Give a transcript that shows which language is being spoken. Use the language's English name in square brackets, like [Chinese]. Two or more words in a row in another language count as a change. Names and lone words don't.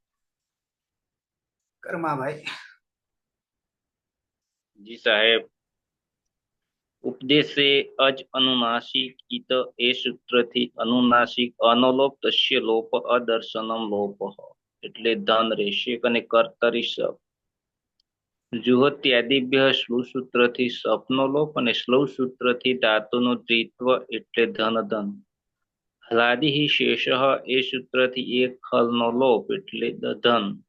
[Gujarati] કર્માભાઈ. જી સાહેબ, [Sanskrit] उपदेशे अज अनुनासिक इत [Gujarati] ए सूत्रથી अनुनासिक અનલોપ [Sanskrit] तस्य लोप अदर्शनम लोप [Gujarati] એટલે ધન રહેશે અને [Sanskrit] कर्तरी सप जुहोत्यादिभ्य श्लु [Gujarati] સૂત્રથી સપનો લોપ અને શ્લૌ સૂત્રથી ધાતુનું દ્વિત્વ એટલે ધન ધન. [Sanskrit] हलादि शेष [Gujarati] એ સૂત્રથી એક ખલનો લોપ એટલે દધન.